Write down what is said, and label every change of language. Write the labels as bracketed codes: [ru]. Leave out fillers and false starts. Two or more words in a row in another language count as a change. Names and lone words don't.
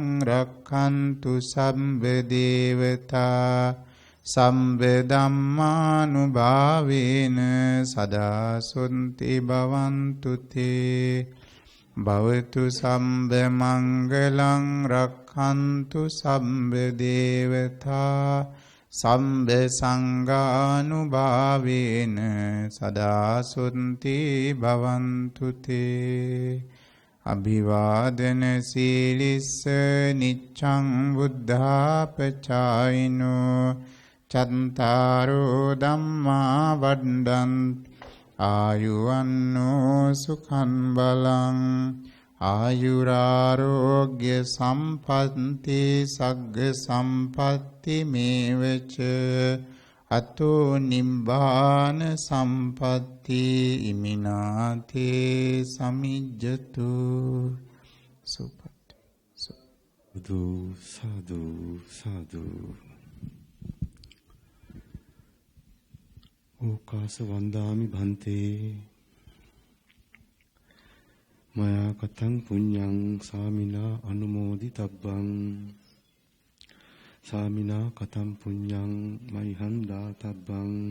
[pi] රක්ඛන්තු සම්බ දේවතා සම්බ ධම්මානුභාවේන සදා සොත්ති භවන්තු තේ භවතු සම්බ මංගලං රක්ඛන්තු සම්බ දේවතා සම්බ සංඝානුභාවේන සදා සොත්ති භවන්තු තේ අභිවාදන සීලිස්ස නිච්ඡං බුද්ධාපචායිනෝ චත්තාරෝ ධම්මා වඩ්ඩන්ති ආයුවන්නෝ සුඛං බලං ආයුරාරෝග්‍ය සම්පත්ති සග්ග සම්පත්ති මේවච අතෝ නිබ්බාන සම්පත්ති ඉමිනාතේ සමිජ්ජතු සුපත් සාදු සාදු සාදු ඕකාස වන්දාමි භන්තේ මයා කතං පුඤ්ඤං සාමිනා අනුමෝදි තබ්බං සාමිනා කතං පුඤ්ඤං මයිහං දාතබ්බං